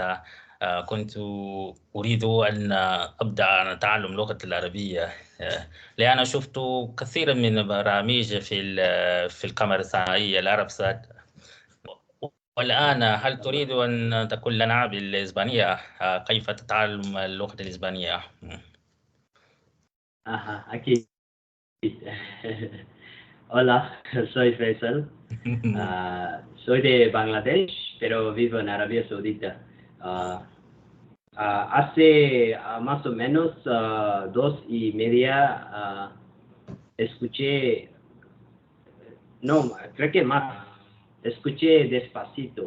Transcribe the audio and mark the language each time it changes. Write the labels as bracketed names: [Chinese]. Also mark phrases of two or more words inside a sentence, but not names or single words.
[Arabic] كنت أريد أن أبدأ أن أتعلم اللغة العربية، لأن شفت كثيرا من برامج في القمر الصناعية العرب سات. والآن هل تريد أن تقول لنا بالإسبانية كيف تتعلم اللغة الإسبانية؟ [Spanish] Ajá, aquí. Hola, soy Faisal. Soy de Bangladesh, pero vivo en Arabia Saudita. Ah, hace más o menos 2 y media escuché, no, creo que más, escuché Despacito.